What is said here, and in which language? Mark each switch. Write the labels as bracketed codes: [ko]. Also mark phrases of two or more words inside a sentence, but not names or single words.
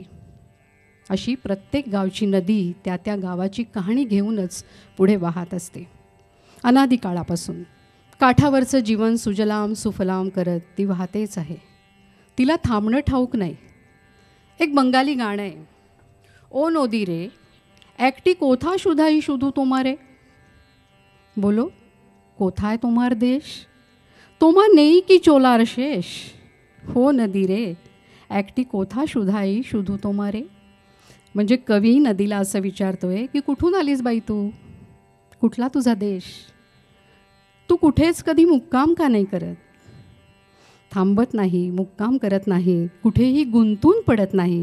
[mr] अशी प्रत्येक गावची नदी त्या त्या गावाची कहाणी घेऊनच पुढे वाहत असते. अनादी काळापासून काठावरचं जीवन सुजलाम सुफलाम करत ती वाहतेच आहे. तिला थांबणं ठाऊक नाही. एक बंगाली गाणं आहे, [bn] ও নদী রে একটি কোথা শুধাই শুধু তোমারে, বলো কোথায় তোমার দেশ, তোমার নেই কি চলার শেষ, হো নদী রে একটি কোথা শুধাই শুধু তোমারে. [mr] म्हणजे कवी नदीला असं विचारतोय की कुठून आलीस बाई तू, कुठला तुझा देश, तू कुठेच कधी मुक्काम का नाही करत. थांबत नाही, मुक्काम करत नाही, कुठेही गुंतून पडत नाही.